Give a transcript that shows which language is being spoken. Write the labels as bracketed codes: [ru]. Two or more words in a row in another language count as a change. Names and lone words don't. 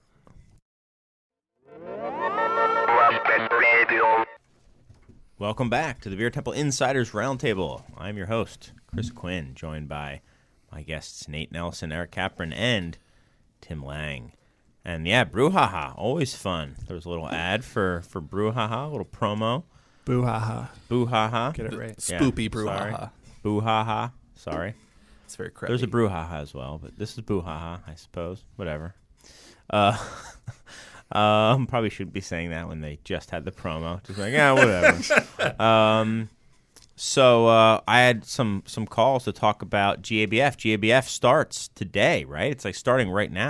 [en] Welcome back to the Beer Temple Insiders Roundtable. I'm your host, Chris Quinn, joined by my guests Nate Nelson, Eric Kapraun, and Tim Lange. And yeah, Brouhaha, always fun. There was a little ad for Brouhaha, a little promo. Boo-ha-ha. Boo-ha-ha. Get it right. Spoopy Yeah, brouhaha. sorry. Boo-ha-ha. Sorry. It's very crappy. There's a brouhaha as well, but this is boo-ha-ha, I suppose. Whatever. Probably shouldn't be saying that when they just had the promo. Just like, yeah, whatever. So I had some calls to talk about GABF. GABF starts today, right? It's like starting right now.